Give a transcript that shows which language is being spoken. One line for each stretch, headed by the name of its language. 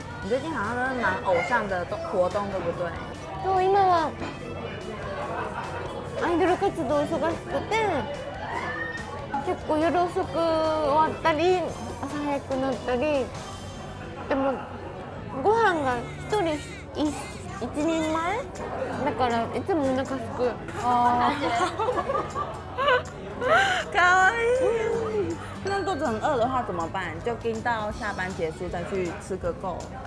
Chinese: 你最近好像都是蛮偶像的活动，对不对？
Japanese: そう、今はアイドル活動忙しくて結構夜遅く終わったり朝早くなったり。でもご飯が1人1人前だからいつもお腹すく。かわいい。
Chinese: 那肚子很饿的话怎么办？就盯到下班结束再去吃个够。